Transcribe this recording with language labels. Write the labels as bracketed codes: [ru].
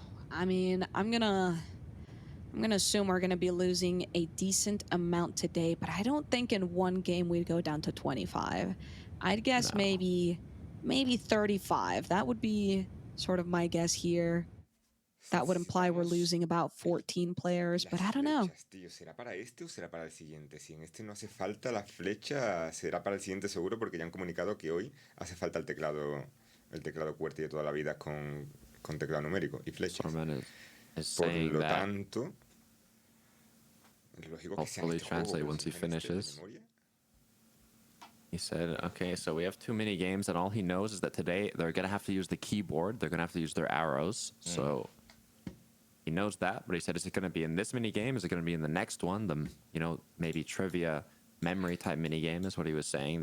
[en] I mean, I'm gonna assume we're gonna be losing a decent amount today, but I don't think in one game we'd go down to 25. I'd guess maybe 35. That would be sort of my guess here. That would imply we're losing about 14 players, but I don't know. [es] ¿Será para este o será para el siguiente? Si en este no hace falta la flecha, será para el siguiente seguro, porque ya han comunicado que hoy hace falta el teclado QWERTY de toda la vida con teclado numérico y flechas. Por lo tanto, es lógico que sea este juego, [en] once he finishes. He said, okay, so we have 2 mini games, and all he knows is that today they're going to have to use the keyboard. They're going to have to use their arrows. So he knows that, but he said, is it going to be in this mini game? Is it going to be in the next one? The, you know, maybe trivia memory type mini game is what he was saying.